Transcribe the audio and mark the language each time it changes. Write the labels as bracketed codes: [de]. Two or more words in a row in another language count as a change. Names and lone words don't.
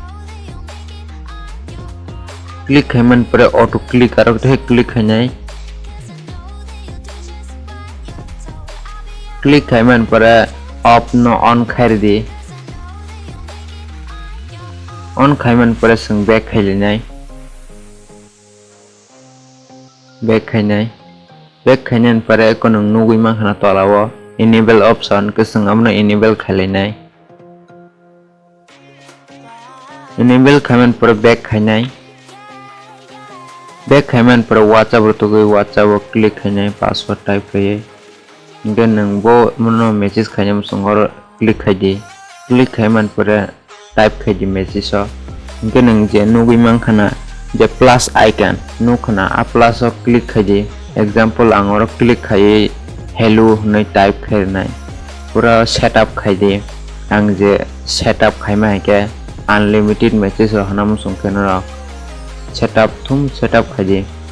[brx] click khaiman pore [en] auto click [brx] arok the click khai nai click khaiman pore off no on khai di on khaiman pore sung back khai nai back khai nai back khainan pore konong nugui mankhana tolawo [en] enable option [brx] ke sung amno enable khai nai enable khaiman pore back khainai back khaiman pore WhatsApp ro tugui WhatsApp click khainai [en] password type [brx] khai then nang bo mono message khainam sungor click khai di click khaiman pore type khai di message so then nang je nugui mangkhana je [en] plus icon [brx] nukhana a plus o click khai di example angor click khai hello nei type khai nai pura setup khai di ang je setup khaima ke [en] unlimited message [brx] rohana musung kenara setup khai di